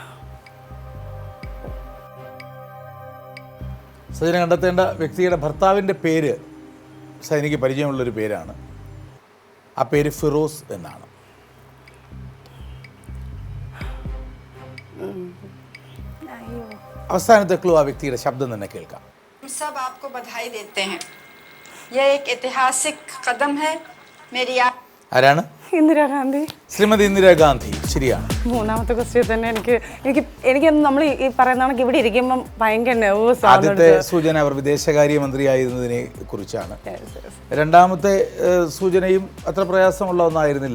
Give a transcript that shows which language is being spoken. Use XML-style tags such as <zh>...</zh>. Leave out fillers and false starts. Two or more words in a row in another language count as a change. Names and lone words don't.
<ml>സജന കണ്ടെത്തേണ്ട വ്യക്തിയുടെ ഭർത്താവിൻ്റെ പേര് സജനയ്ക്ക് പരിചയമുള്ളൊരു പേരാണ്. ആ പേര് ഫിറോസ് എന്നാണ്. അവസാനത്തെ ക്ലൂ ആ വ്യക്തിയുടെ ശബ്ദം തന്നെ കേൾക്കാം.</ml> <hi>सब आपको बधाई देते हैं. यह एक ऐतिहासिक कदम है. मेरी</hi> <ml>ആരാണ്? ഇന്ദിരാഗാന്ധി. ശ്രീമതി ഇന്ദിരാഗാന്ധി. ശരിയാണ്. 3ാമത്തെ ക്വസ്റ്റ്യൻ തന്നെ എനിക്ക് നമ്മൾ ഈ പറയുന്ന കണക്ക് ഇവിടെ ഇരിക്കുമ്പം ഭയങ്കര നെർവസ് ആണ്. ആദ്യത്തെ സൂചന അവർ വിദേശകാര്യമന്ത്രിയായിരുന്നതിനെ കുറിച്ചാണ്. 2ാമത്തെ സൂചനയും അത്ര പ്രയാസമുള്ള ഒന്നായിരുന്നില്ല.</ml>